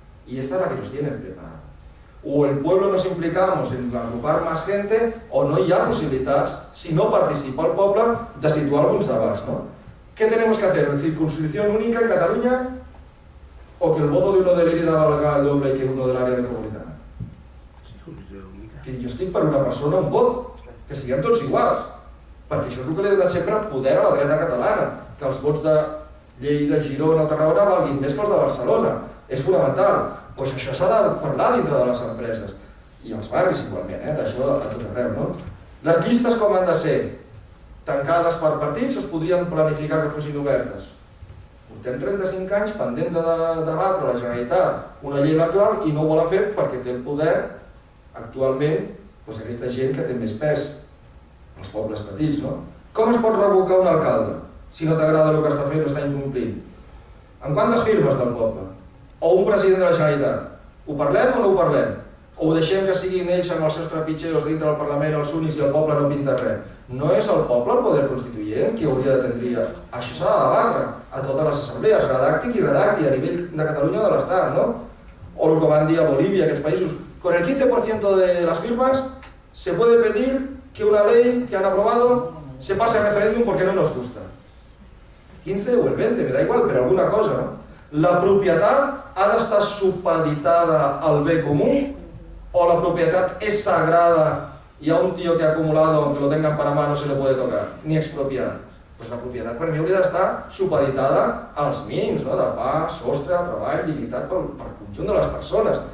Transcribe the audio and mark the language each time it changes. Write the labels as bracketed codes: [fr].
[es] Y esta es la que nos tienen preparada. O el pueblo nos implicamos en agrupar más gente, o no [ca] hi ha possibilitats, si no participa el poble, de situar alguns debats, [es] ¿no? ¿Qué tenemos que hacer? ¿Circunscripción única en Cataluña? ¿O que el voto de uno de Lérida valga el doble que uno del área metropolitana? [ca] Que jo estic per una persona, un vot, que siguem tots iguals, perquè això és el que li ha donat sempre poder a la dreta catalana, que els vots de Lleida, Girona o Tarragona valguin més que els de Barcelona. És fonamental. Doncs això s'ha de parlar dintre de les empreses. I als barris igualment, d'això a tot arreu, no? Les llistes com han de ser? Tancades per partits o es podrien planificar que fossin obertes? Portem 35 anys pendent de debatre la Generalitat una llei electoral i no ho volen fer perquè té el poder actualment aquesta gent que té més pes, els pobles petits, no? Com es pot revocar un alcalde si no t'agrada el que està fent o està incomplint? Amb quantes firmes del poble? O un president de la Generalitat? Ho parlem o no ho parlem? o ho deixem que siguin ells amb els seus trepitgeros dintre del Parlament, els únics, i el poble no pinta res? No és el poble el poder constituent qui hauria de tindre? Això s'ha de debatre a totes les assemblees, redacti qui redacti, a nivell de Catalunya o de l'Estat, no? O el que van dir a Bolívia, aquests països. [es] Con el 15% de las firmas se puede pedir que una ley que han aprobado se pase a referéndum porque no nos gusta. 15 o el 20, me da igual, [ca] però alguna cosa, no? La propietat ha d'estar supeditada al bé comú o la propietat és sagrada [es] y a un tío que ha acumulado, aunque lo tengan para mano, no se le puede tocar, ni expropiar? [ca] Pues la propietat per mi hauria d'estar supeditada als mínims, no? De pa, sostre, treball, dignitat pel conjunt de les persones.